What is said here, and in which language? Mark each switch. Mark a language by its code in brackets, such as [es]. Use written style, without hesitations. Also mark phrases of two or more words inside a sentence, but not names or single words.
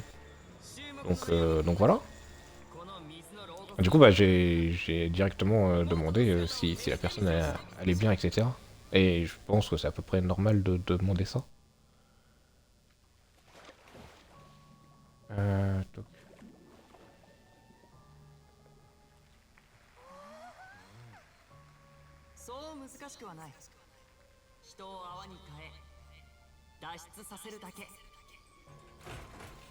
[fr] Donc voilà. Du coup, bah, j'ai directement demandé si la personne allait bien, etc. Et je pense que c'est à peu près normal de demander ça. Donc. [ja] そう難しくはない。人を泡に変え脱出させるだけ。